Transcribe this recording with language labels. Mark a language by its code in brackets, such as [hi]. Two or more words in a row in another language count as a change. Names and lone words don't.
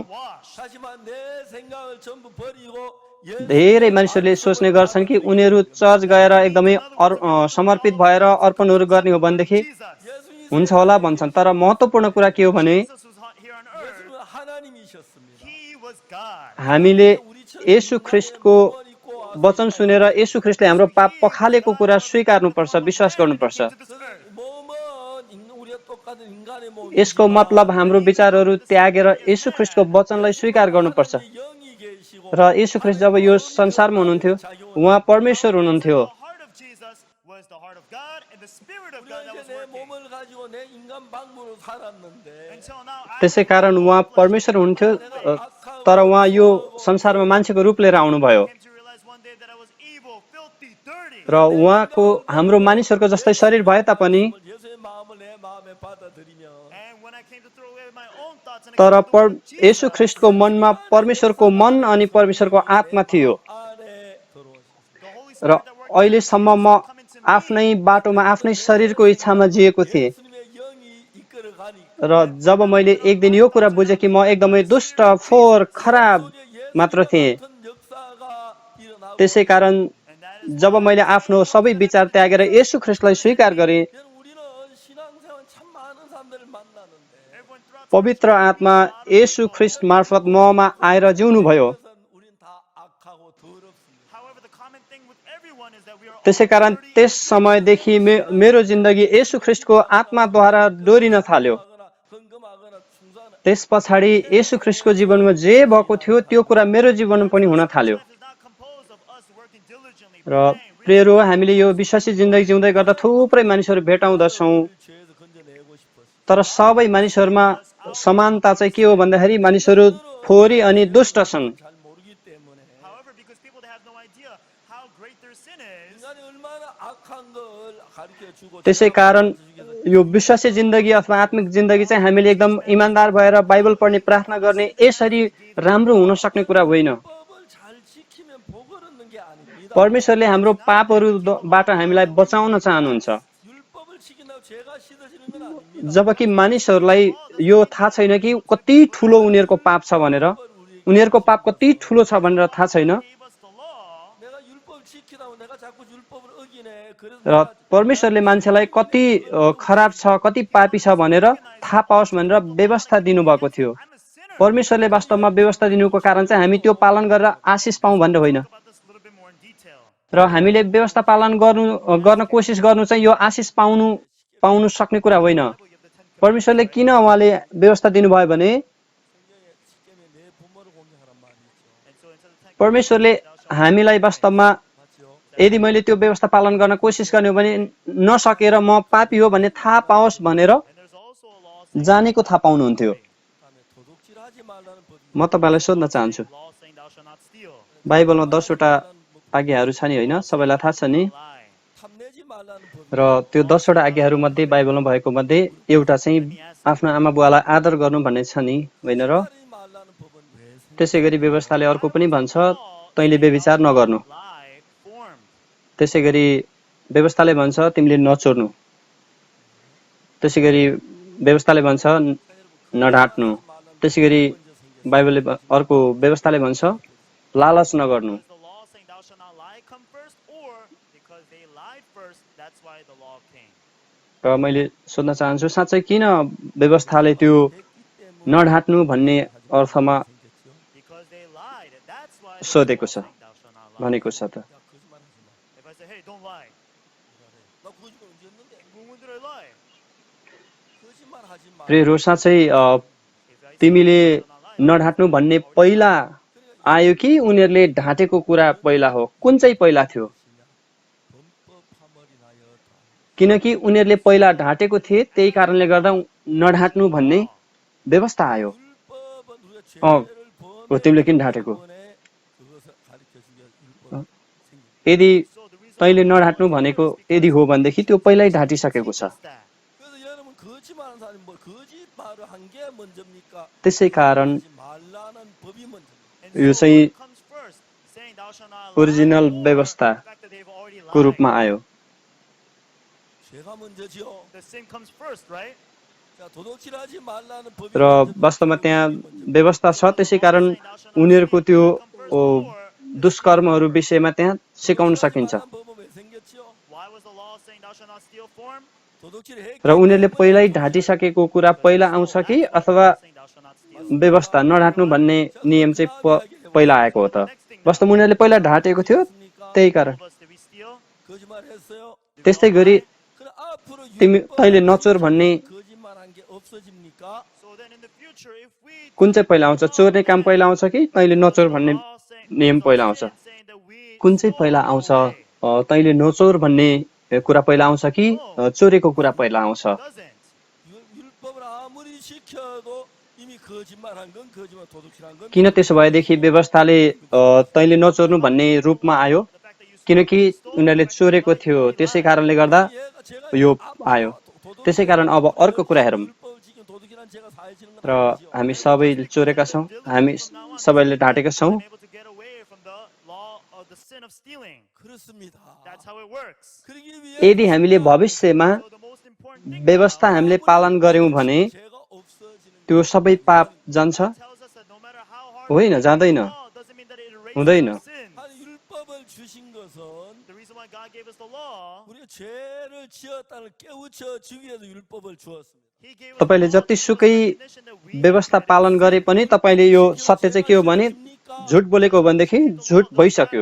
[en] wash. [ko] 하지만 내 생각을 전부 버리고 [ne] धेरै मानिसहरूले सोच्ने गर्छन् कि उनीहरू चर्च गएर एकदमै समर्पित भएर अर्पणहरू गर्ने हो भनेदेखि [ko] 예수님 [ne] हुन्छ होला भन्छन् तर महत्त्वपूर्ण कुरा के हो भने [en] Jesus was here on earth. [ko] 예수님은 하나님이셨습니다. [en] He was God. [ne] हामीले येशू ख्रीष्टको वचन सुनेर येशू ख्रीष्टले हाम्रो पाप पखालेको कुरा स्वीकार्नुपर्छ विश्वास गर्नुपर्छ [en] To this earth. [ko] 몸은 우리가 똑같은 인간의 몸. [ne] यसको मतलब हाम्रो विचारहरू त्यागेर येशू ख्रीष्टको वचनलाई स्वीकार गर्नुपर्छ [ko] 영이 계시고 [ne] र येशू ख्रीष्ट जब यो संसारमा हुनुहुन्थ्यो उहाँ परमेश्वर हुनुहुन्थ्यो [en] The heart of Jesus was the heart of God and the Spirit of God that [ko] 우리가 [en] was [ko] 이제 내 [en] working. [ko] 몸을 가지고 내 인간 방법으로 살았는데 [en] Until now, I [ne] त्यसै कारण उहाँ परमेश्वर हुनुहुन्थ्यो तर उहाँ यो संसारमा मान्छेको रूप लिएर आउनुभयो [en] came to realize one day that I was evil, filthy, dirty. [ne] र उहाँको हाम्रो मानिसहरूको जस्तै शरीर भए तापनि [ko] 예수의 마음을 내 마음에 받아들이면 [en] And when I came to throw away my own thoughts and [ne] तर [en] accept the word of Jesus, [ne] येशू ख्रीष्टको मनमा परमेश्वरको मन अनि परमेश्वरको आत्मा थियो [ko] 안에 들어오셨어요. [en] the Holy [ne] र [en] Spirit that worked [ne] अहिलेसम्म म आफ्नै बाटोमा आफ्नै शरीरको इच्छामा जिएको थिएँ [ko] 예수님의 영이 이끌어 가니 [ne] र जब मैले एक दिन यो कुरा बुझेँ कि म एकदमै दुष्ट फोहोर खराब मात्र थिएँ [ko] 큰 역사가 일어나고 [ne] त्यसै कारण [en] and that is [ne] जब मैले आफ्नो सबै विचार त्यागेर येशू ख्रीष्टलाई स्वीकार गरेँ [ko] 여러분, 우리는 신앙생활 참 많은 사람들을 만나는데 [en] everyone throughout [ne] पवित्र आत्मा येशू ख्रीष्ट मार्फत ममा आएर जिउनुभयो [ko] 그것은 우린 다 악하고 더럽습니다. [en] however the common thing with everyone is that we are all [ne] त्यसै कारण [en] dirty. [ne] त्यस समयदेखि मेरो जिन्दगी येशू ख्रीष्टको आत्माद्वारा डोरिन थाल्यो [ko] 하거나 헌금하거나 충성하거나 [ne] त्यस पछाडि येशू ख्रीष्टको जीवनमा जे भएको थियो त्यो कुरा मेरो जीवनमा पनि हुन थाल्यो [en] Life is not composed of us working diligently, [ne] र [en] praying, reading. [ne] प्रियरो हामीले यो विश्वासी जिन्दगी जिउँदै गर्दा थुप्रै मानिसहरू भेटाउँदछौँ [ko] 죄에서 건져내고 싶었어요. [ne] तर सबै मानिसहरूमा समानता चाहिँ के हो भन्दाखेरि मानिसहरू फोहोरी अनि दुष्ट छन् [ko] 잘 모르기 때문에 [en] However, because people they have no idea how great their sin is, [ko] 인간이 얼마나 악한 걸 가르쳐 주고 [ne] त्यसै कारण यो विश्वासी जिन्दगी अथवा आत्मिक जिन्दगी चाहिँ हामीले एकदम इमान्दार भएर बाइबल पढ्ने प्रार्थना गर्ने यसरी राम्रो हुन सक्ने कुरा होइन। [ko] 율법을 잘 지키면 복을 얻는 게 아닙니다. [ne] परमेश्वरले हाम्रो पापहरूबाट हामीलाई बचाउन चाहनुहुन्छ। [ko] 율법을 지킨다고 죄가 씻어지는 건 아닙니다. [ne] जबकि मानिसहरूलाई यो थाहा छैन कि कति ठुलो उनीहरूको पाप छ भनेर, उनीहरूको पाप कति ठुलो छ भनेर थाहा छैन। [en] gave us the law. [ko] 내가 율법을 지키다고 내가 자꾸 율법을 어기네. 그래서 [ne] र परमेश्वरले मान्छेलाई कति खराब छ, कति पापी छ भनेर थाहा पाओस् भनेर व्यवस्था दिनुभएको थियो। [en] I'm a sinner. [ne] परमेश्वरले वास्तवमा व्यवस्था दिनुको कारण चाहिँ हामी त्यो पालन गरेर आशिष पाउँ भनेर होइन। [en] About this a little bit more in detail. [ne] र हामीले व्यवस्था पालन गर्न कोसिस गर्नु चाहिँ यो आशिष पाउनु सक्ने कुरा होइन। परमेश्वरले किन उहाँले व्यवस्था दिनुभयो भने [ko] 십계명에 내 부모를 공경하란 말이 있죠. [en] And so into the Ten [ne] परमेश्वरले हामीलाई वास्तवमा [ko] 맞죠? [ne] यदि मैले त्यो व्यवस्था पालन गर्न कोसिस गर्ने हो भने नसकेर म पापी हो भन्ने थाहा पाओस् भनेर [en] And there's also a law saying [ne] जानेको थाहा पाउनुहुन्थ्यो। [ko] 그다음에 도둑질하지 말라는 법이 [ne] म तपाईँलाई सोध्न चाहन्छु, [en] law saying thou shalt not steal. [ne] बाइबलमा 10 वटा आज्ञाहरू छ नि होइन, सबैलाई थाहा छ नि। [en] Lie. [ko] 탐내지 말라는 법이 [ne] र त्यो 10 वटा आज्ञाहरू मध्ये बाइबलमा भएको मध्ये एउटा चाहिँ आफ्नो आमा बुवालाई आदर गर्नु भन्ने छ नि होइन। र [ko] 하지 말라는 법은 왜 생겼어요? [ne] त्यसै गरी व्यवस्थाले अर्को पनि भन्छ तैँले व्यभिचार नगर्नु। [en] Lie formed. [ne] त्यसै गरी व्यवस्थाले भन्छ तिमीले नचोर्नु। त्यसै गरी व्यवस्थाले भन्छ नढाट्नु। त्यसै गरी बाइबलले अर्को व्यवस्थाले भन्छ लालच नगर्नु। [en] Does the law saying thou shalt not lie come first, or because they lied first, that's why the law came? [ne] र मैले सोध्न चाहन्छु साँच्चै किन व्यवस्थाले त्यो नढाट्नु भन्ने अर्थमा [en] Because they lied. That's why the [ne] सोधेको [en] law [ne] छ, [en] saying thou shalt not lie. [ne] भनेको छ त। [ko] 야 거짓말하지 마. [en] If I say, hey, don't lie, [ko] 나 거짓말 언제 했는데? [en] when did I lie? [ko] 거짓말하지 마. [ne] प्रियहरू साँच्चै [en] If I say [ne] तिमीले [en] thou shalt not lie, [ne] नढाट्नु भन्ने पहिला आयो कि उनीहरूले ढाँटेको कुरा पहिला हो? कुन चाहिँ पहिला थियो? [ko] 범법 파멸이 나였다. [ne] किनकि उनीहरूले पहिला ढाँटेको थिए, त्यही कारणले गर्दा नढाट्नु भन्ने व्यवस्था आयो। [ko] 율법은 우리가 어, 죄를 [ne] तिमीले किन ढाँटेको? [ko] 그것을 가르쳐 주기 위해서 율법 생긴. [ne] यदि [en] so the reason [ne] तैँले नढाट्नु भनेको यदि हो भनेदेखि त्यो पहिल्यै ढाँटिसकेको छ। [en] is that [ko] 그래서 여러분 거짓말하는 사람이 뭐 거짓말을 한 게 먼저입니까? [ne] त्यसै कारण [ko] 하지 말라는 법이 먼저입니다. [en] and [ne] यो [en] so [ne] चाहिँ [en] what comes first, saying thou shalt not lie, [ne] ओरिजिनल [en] or [ne] व्यवस्था [en] the fact that they've already [ne] को [en] lied. [ne] रूपमा आयो। [ko] 죄가 먼저지요. [en] The sin comes first, right? [ko] 자, 도둑질하지 말라는 법이 [ne] र वास्तवमा त्यहाँ व्यवस्था छ, त्यसै कारण उनीहरूको त्यो दुष्कर्महरू विषयमा त्यहाँ सिकाउन सकिन्छ। [ko] 말라는 법은 왜 생겼죠? [en] Why was the law saying thou shalt not steal formed? [ko] 도둑질을 했기 [ne] र उनीहरूले पहिल्यै ढाँटिसकेको कुरा पहिला आउँछ कि अथवा [en] Saying thou shalt not steal. [ne] व्यवस्था नढाट्नु भन्ने नियम चाहिँ पहिला आएको हो त? वास्तवमा उनीहरूले पहिला ढाँटेको थियो, त्यही कारण। [en] All of us, did we steal? [ko] 거짓말했어요. [ne] त्यस्तै गरी [ko] 그럼 앞으로 [ne] तैँले नचोर भन्ने [ko] 거짓말한 게 없어집니까? [en] So then in the future, if we [ne] कुन चाहिँ पहिला आउँछ? चोर्ने काम पहिला आउँछ कि तैँले नचोर भन्ने [en] law saying, [ne] नियम पहिला आउँछ? [en] saying that we [ne] कुन चाहिँ पहिला आउँछ? तैँले नचोर भन्ने कुरा पहिला आउँछ कि चोरेको कुरा पहिला आउँछ? [en] doesn't. [ko] 율법을 아무리 지켜도 이미 거짓말한 건 거짓말, 도둑질한 건 [ne] किन त्यसो भएदेखि व्यवस्थाले तैँले नचोर्नु भन्ने रूपमा आयो? [en] The fact that you [ne] किनकि उनीहरूले चोरेको थियो, त्यसै कारणले गर्दा [ko] 제가 [ne] यो आयो। त्यसै कारण अब अर्को कुरा हेरौँ। [ko] 율법을 지키면 도둑질한 제가 사해지는 건 [ne] र हामी सबै चोरेका छौँ, हामी सबैले ढाँटेका छौँ। [en] been able to get away from the law of the sin of stealing. [ko] 그렇습니다. [en] That's how it works. [ko] 그러기 위해 [ne] यदि हामीले भविष्यमा [en] So the most important thing [ne] व्यवस्था हामीले पालन गर्यौँ भने [ko] 죄가 없어지는 [ne] त्यो सबै पाप जान्छ? [en] tells us that no matter how hard [ne] होइन, जाँदैन, [en] the law doesn't mean that it erases [ne] हुँदैन। [en] our sin. [ko] 아니 율법을 주신 것은 [en] The reason why God gave us the law, [ko] 우리가 죄를 지었다는 깨우쳐 주기 위해서 율법을 주었습니다. [en] He gave us [ne] तपाईँले जतिसुकै [en] recognition that we [ne] व्यवस्था पालन गरे पनि तपाईँले यो सत्य चाहिँ के हो भने झुट बोलेको हो भनेदेखि झुट भइसक्यो।